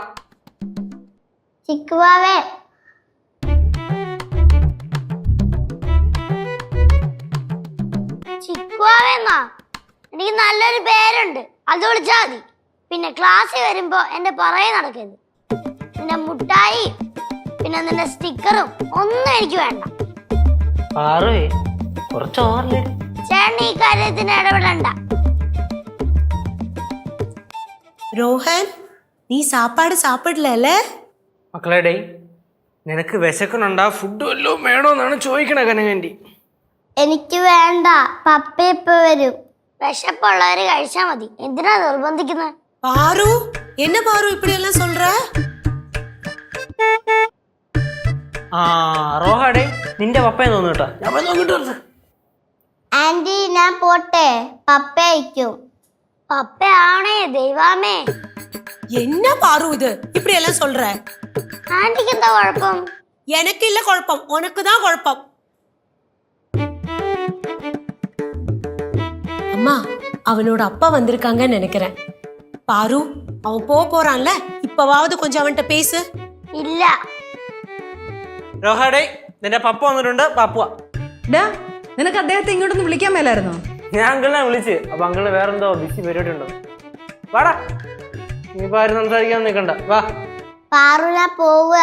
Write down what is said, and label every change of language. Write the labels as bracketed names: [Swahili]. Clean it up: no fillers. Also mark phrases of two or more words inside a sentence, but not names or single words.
[Malayalam] ചിക്കുവാവേ, ചിക്കുവാവേന്നാ എനിക്ക് നല്ലൊരു പേരുണ്ട്, അത് വിളിച്ചാ മതി. പിന്നെ ക്ലാസ്സിൽ വരുമ്പോ എന്റെ പുറകെ നടക്കരുത്. പിന്നെ മുട്ടായി പിന്നെ നിന്റെ സ്റ്റിക്കറും ഒന്നും എനിക്ക് വേണ്ട. ചേട്ടൻ ഈ കാര്യത്തിന് ഇടപെടണ്ട. [Tamil] ரோஹன், நீ சாப்பாடு சாப்பிடல? [Malayalam] മക്കളെ നിനക്ക് വിശക്കണുണ്ടാ? ഫുഡ് വല്ലതും വേണോന്നാണ് ചോദിക്കണ കനകണ്ടി. എനിക്ക് വേണ്ട, പപ്പ ഇപ്പൊ വരും. വിശപ്പുള്ളവര് കഴിച്ചാ മതി, എന്തിനാ നിർബന്ധിക്കുന്നത്? [Tamil] பாரு, என்ன பாரு இப்படி எல்லாம் சொல்ற? [Malayalam] റോഹാടെ നിന്റെ പപ്പയെ തോന്നു കേട്ടാ. ഞാൻ പോയി നോക്കിട്ട് ആന്റി ഞാൻ പോട്ടെ, പപ്പ അയക്കും. പപ്പ ആണേ ദൈവമേ. [Tamil] என்ன பாரு இது இப்படி எல்லாம் சொல்ற? [Malayalam] ആന്റിക്ക് എന്താ കുഴപ്പം? [Tamil] எனக்கு இல்ல குழப்பம், உனக்கு தான் குழப்பம். அம்மா, அவனோட அப்பா வந்திருக்காங்கன்னு நினைக்கிறேன். பாரு, அவன் போறான்ல, இப்பவாவது கொஞ்சம் அவன்கிட்ட பேசு. [Malayalam] ഇല്ല. റോഹാടെ നിന്റെ പപ്പ വന്നിട്ടുണ്ട്. പാപ്പുവ നിനക്ക് അദ്ദേഹത്തെ ഇങ്ങോട്ടൊന്ന് വിളിക്കാൻ മേലായിരുന്നോ? ഞാൻ അങ്കിളിനെ വിളിച്ച്. അപ്പൊ അങ്കിള് വേറെന്തോ ബിസി പരിപാടി ഉണ്ടോ. വാടാ, നീ ആരും സംസാരിക്കാൻ നിൽക്കണ്ട, വാ. പാറുല പോവുക.